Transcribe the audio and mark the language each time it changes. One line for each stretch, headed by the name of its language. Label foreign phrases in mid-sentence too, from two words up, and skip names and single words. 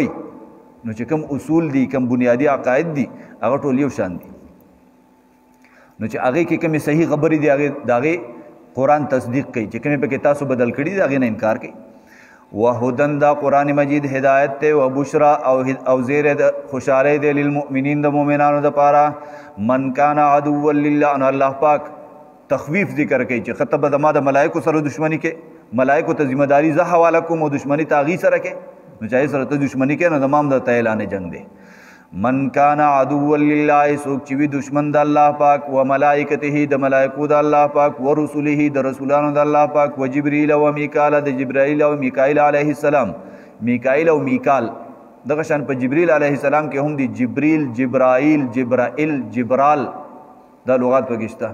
Pashto: نو چې کوم اصول دي، کوم بنیادی عقاید دي، هغه ټول یو شان دي. نو چې هغې کې کومې صحیح خبرې دي د هغې قرآن تصدیق کوي، چې کومې پکې تاسو بدل کړي دي د هغې نه انکار کوي. وهدن، دا قرآن مجید هدایت دی،
Arabic: و بشرا
Pashto: او زیر خوشحالی دی للمؤمنین، د مؤمنانو دپاره.
Arabic: من کان عدوا لله،
Pashto: نو الله پاک تخویف ذکر کوي چې خطه به ما د ملائکو سره دشمني کې، ملائکو ته ذمہ داری زه حواله کوم او دشمني ته هغې سره کې. نو چې هغې سره ته دشمني کې نو زما هم درته اعلان جنګ دی.
Arabic: من کان عدوا لله،
Pashto: څوک چې وي دشمن د الله پاک،
Arabic: و ملائکته،
Pashto: د ملائکو د الله پاک،
Arabic: و رسوله،
Pashto: د رسولانو د الله پاک،
Arabic: و جبرئیل و میکال،
Pashto: د جبرائیل او میکائیل
Arabic: علیه السلام.
Pashto: میکائیل او میکال دغه شان په جبرئیل علیه السلام کې هم دي، جبریل، جبرائیل، جبرائیل، جبرال، دا لغات پکې شته.